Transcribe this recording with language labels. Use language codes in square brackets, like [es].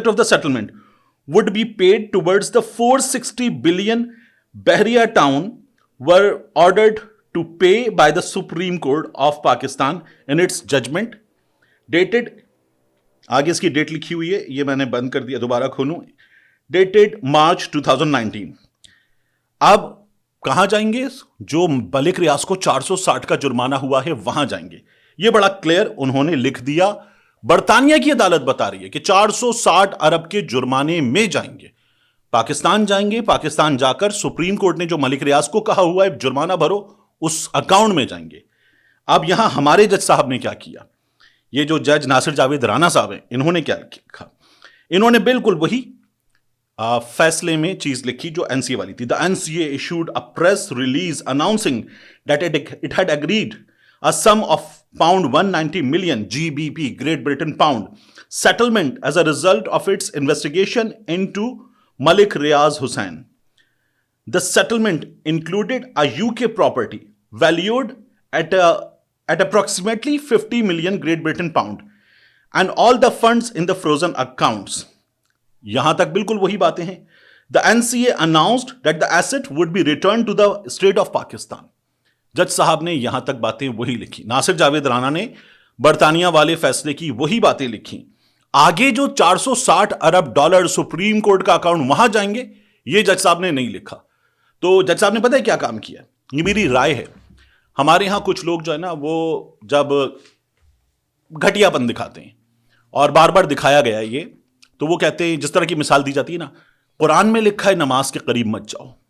[en] settlement would be paid towards the 460 billion Bahria town were ordered to pay by the Supreme Court of Pakistan in its judgment dated, [ur] آگے اس کی date لکھی ہوئی ہے, یہ میں نے بند کر دیا, دوبارہ کھولوں, [en] dated March 2019. [ur] اب کہاں جائیں گے؟ جو ملک ریاض کو 460 کا جرمانہ ہوا ہے وہاں جائیں گے. یہ بڑا کلیئر انہوں نے لکھ دیا. برطانیہ کی عدالت بتا رہی ہے کہ 460 ارب کے جرمانے میں جائیں گے, پاکستان جائیں گے, پاکستان جا کر سپریم کورٹ نے جو ملک ریاض کو کہا ہوا ہے جرمانہ بھرو, اس اکاؤنٹ میں جائیں گے. اب یہاں ہمارے جج صاحب نے کیا کیا, یہ جو جج ناصر جاوید رانا صاحب ہیں, انہوں نے کیا لکھا؟ انہوں نے بالکل وہی فیصلے میں چیز لکھی جو NCA والی تھی. [en] The NCA issued a press release announcing that it had agreed a sum of £190 million GBP Great Britain pound settlement as a result of its investigation into Malik Riaz Hussain. The settlement included a UK property valued at approximately 50 million Great Britain pound and all the funds in the frozen accounts. [ur] یہاں تک بالکل وہی باتیں ہیں. [en] The NCA announced that the asset would be returned to the state of Pakistan. [ur] جج صاحب نے یہاں تک باتیں وہی لکھی. ناصر جاوید رانا نے برطانیہ والے فیصلے کی وہی باتیں لکھی. آگے جو 460 ارب ڈالر سپریم کورٹ کا اکاؤنٹ وہاں جائیں گے, یہ جج صاحب نے نہیں لکھا. تو جج صاحب نے پتہ ہے کیا کام کیا؟ یہ میری رائے ہے. ہمارے ہاں کچھ لوگ جو ہے نا, وہ جب گھٹیا پن دکھاتے ہیں, اور بار بار دکھایا گیا ہے یہ, تو وہ کہتے ہیں, جس طرح کی مثال دی جاتی ہے نا, قرآن میں لکھا ہے نماز کے قریب مت جاؤ,